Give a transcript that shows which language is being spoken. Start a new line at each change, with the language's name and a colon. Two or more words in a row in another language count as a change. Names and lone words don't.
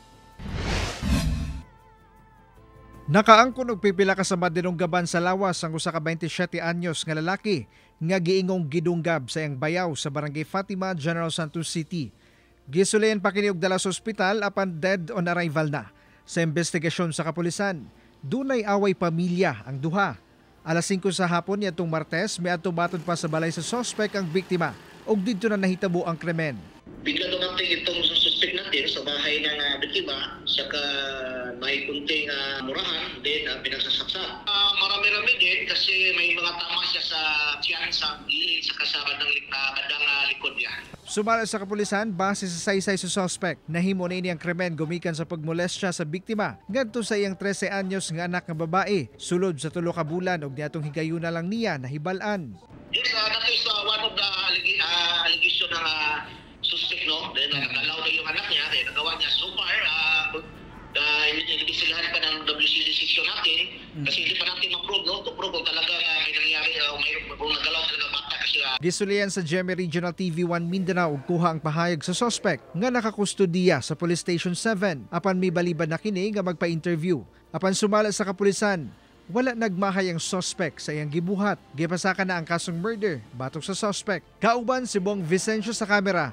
Cebuano: Nakaangkon og pipila ka sa madinunggaban sa lawas ang usa ka 27 anyos nga lalaki nga giingong gidunggab sa iyang bayaw sa Barangay Fatima, General Santos City. Gisulayan pa kini og dala sa ospital apan
English: dead on arrival
Cebuano: na. Sa investigasyon sa kapulisan, dunay away pamilya ang duha. Alas 5 sa hapon niadtong Martes, miadto batod pa sa balay sa suspect ang biktima ug didto na nahitabo ang krimen.
Filipino: Bigla dumating itong suspect natin sa bahay ng biktima, saka may kunting murahan, then pinagsasaksa. Marami-rami din kasi may mga tama siya sa tiyan, sa gilid, sa kasarad ng bandang likod niya. Sumala sa kapulisan, base sa saysay sa suspect, nahimo na ini ang krimen gumikan sa pagmolestya sa biktima ngadto sa iyang 13 anyos nga anak nga babae, sulod sa 3 ka bulan og niadtong higayuna lang niya nahibalan.
English: Yes, that is one of the allegation ng suspect, no?
Filipino: Then nagalaw na yung anak niya, then nagawa niya
English: so far,
Filipino: inibisigahan pa ng WC decision natin kasi hindi pa natin ma-prove, no?
English: To prove
Filipino: kung talaga may nangyari o kung nagalaw talaga bata kasi.
Cebuano: Gisulian sa GMA Regional TV1 Mindanao ug kuha ang pahayag sa suspect nga nakakustodiya sa Police Station 7 apan may baliban na kini nga magpa-interview. Apan sumala sa kapulisan, wala nagmahay ang suspect sa iyang gibuhat. Gipasaka na ang kasong murder batok sa suspect. Kauban si Bong Vicencio sa kamera.